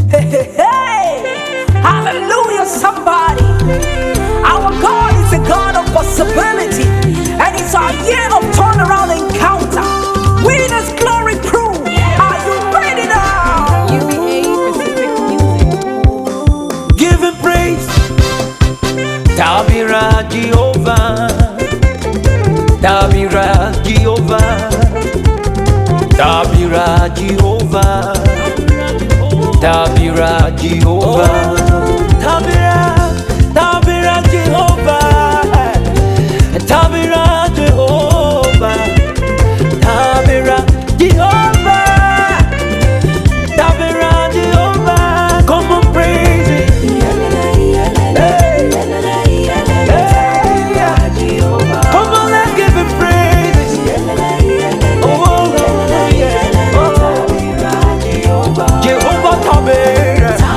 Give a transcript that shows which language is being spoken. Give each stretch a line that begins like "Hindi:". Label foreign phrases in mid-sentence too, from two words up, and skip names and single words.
English: Hey, hallelujah, somebody. Our God is a God of possibility, and it's our year of turnaround encounter. Winners glory prove. Are you ready now? UBA Pacific Music. Give him praise.
Yoruba: Tabira Jehovah. Tabira Jehovah. Tabira Jehovah. Tabira Jehovah. Tabira Jehovah. Tabira Jehovah. Tabira Jehovah. Tabira Jehovah.
English: Come on, praise it. Come on, let's give him praise. Oh, yeah. Jehovah Tabira.